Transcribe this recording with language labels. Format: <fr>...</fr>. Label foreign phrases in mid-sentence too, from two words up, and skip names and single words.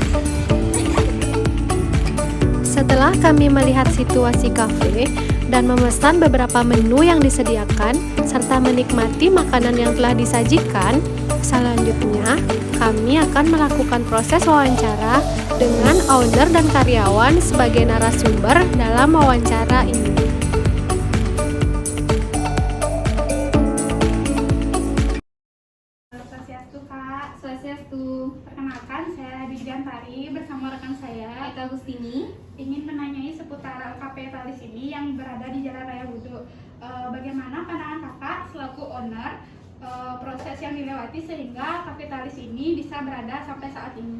<id>Setelah kami melihat situasi kafe dan memesan beberapa menu yang disediakan, serta menikmati makanan yang telah disajikan, selanjutnya kami akan melakukan proses wawancara dengan owner dan karyawan sebagai narasumber dalam wawancara ini. Swastiastu Kak. Swastiastu. Perkenalkan, saya Didiantari bersama rekan saya Eka Agustini ingin menanyai seputar Cafetalis ini yang berada di Jalan Raya Wudhu. Bagaimana pandangan kakak selaku owner, proses yang dilewati sehingga Cafetalis ini bisa berada sampai saat ini?</id>